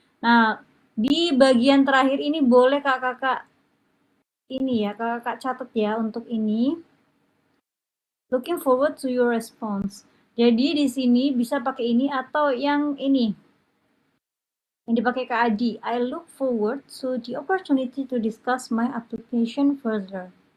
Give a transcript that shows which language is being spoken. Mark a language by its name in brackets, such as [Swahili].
[Indonesian] Nah, di bagian terakhir ini boleh kakak-kakak ini ya, kakak catat ya untuk ini. [English] Looking forward to your response. [Indonesian] Jadi di sini bisa pakai ini atau yang ini. Yang dipakai Kak Adi. [English] I look forward to the opportunity to discuss my application further.